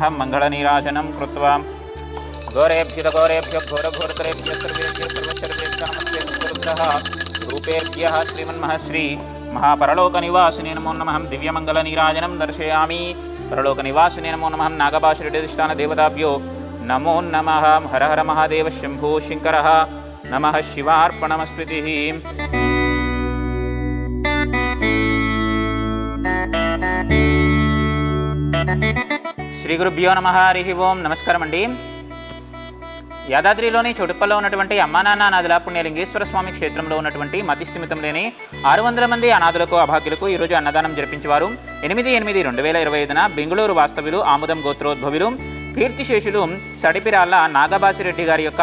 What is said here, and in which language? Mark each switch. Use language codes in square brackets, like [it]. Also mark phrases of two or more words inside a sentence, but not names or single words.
[sa] मङ्गलनीराजनं कृत्वा घोरेभ्यो घोरघोरतरेभ्यः सर्वेभ्यः सर्वशर्वेभ्यः नमस्ते गुरुभ्यः रूपेभ्यः श्रीमन्महश्री महापरलोकनिवासिने नमो नमः। दिव्यमङ्गलनीराजनं दर्शयामि। परलोकनिवासिने नमो नमः। नागबासिरेड्डी अधिष्ठानदेवताभ्यो नमो नमः। हर हर महादेव शंभो शङ्करः। नमः शिवार्पणमस्तुतिः। శ్రీగురుభ్యో నమః హరిః ఓం [te] నమస్కారం అండి। యాదాద్రిలోని చోటుప్పల్లో ఉన్నటువంటి అమ్మానాన్న అనాథుల పుణ్యలింగేశ్వర స్వామి క్షేత్రంలో ఉన్నటువంటి మతిస్థిమితం లేని 600 మంది అనాథులకు అభాగ్యులకు ఈరోజు అన్నదానం జరిపించేవారు 8/8/2025 బెంగళూరు వాస్తవ్యులు ఆముదం గోత్రోద్భవులు కీర్తిశేషులు సడిపిరాళ్ళ నాగబాసిరెడ్డి గారి యొక్క